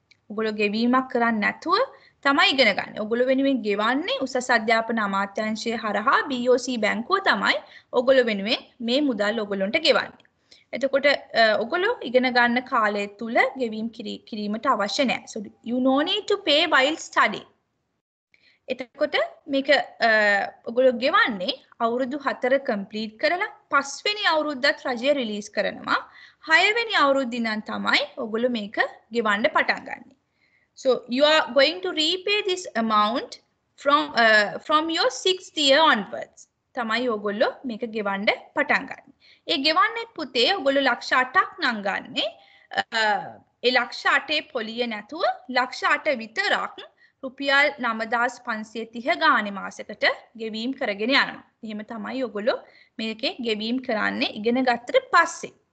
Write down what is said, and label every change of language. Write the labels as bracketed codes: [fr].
[si] ඔයගොල්ලෝ ගෙවීමක් කරන්නේ නැතුව තමයි ඉගෙන ගන්න. ඔයගොල්ලෝ වෙනුවෙන් ගෙවන්නේ උසස් අධ්‍යාපන අමාත්‍යාංශය හරහා BOC බැංකුව තමයි ඔයගොල්ලෝ වෙනුවෙන් මේ මුදල් ඔයගොල්ලන්ට ගෙවන්නේ. එතකොට ඔයගොල්ලෝ ඉගෙන ගන්න කාලය තුල ගෙවීම් කිරීමට අවශ්‍ය නැහැ. [en] So you no need to pay while studying. [si] එතකොට මේක ඔයගොල්ලෝ ගෙවන්නේ අවුරුදු 4 complete කරලා 5 වෙනි අවුරුද්දත් රජය රිලීස් කරනවා. 6 වෙනි අවුරුද්ද ඉඳන් තමයි ඔයගොල්ලෝ මේක ගෙවන්න පටන් ගන්නේ. [en] So you are going to repay this amount from your 6th year onwards. [si] තමයි ඔයගොල්ලෝ මේක ගෙවන්න පටන් ගන්න. ඒ ගෙවන්නේ පුතේ ඔයගොල්ලෝ ලක්ෂ 8ක් නම් ගන්නේ. ඒ ලක්ෂ 8 පොලිය නැතුව ලක්ෂ 8 විතරක් රුපියල් 9530 ගානේ මාසෙකට ගෙවීම් කරගෙන යනවා. එහෙම තමයි ඔයගොල්ලෝ මේකේ ගෙවීම් කරන්නේ ඉගෙන ගත්තට පස්සේ.